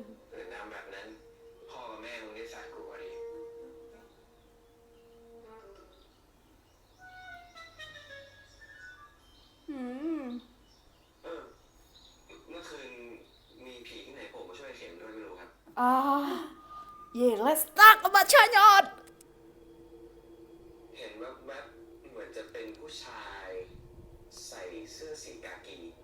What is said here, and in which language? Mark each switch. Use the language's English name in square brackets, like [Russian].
[Thai] หรือทำแบบนั้นพ่อกับแม่มึงได้ซัดกูพอดี เมื่อคืนมีผีที่ไหนโผล่มาช่วยเข็มด้วยไม่รู้ครับ [English] Yeah, let's talk about Chanyot. [Thai] เห็นแวบๆเหมือนจะเป็นผู้ชายใส่เสื้อสีกากี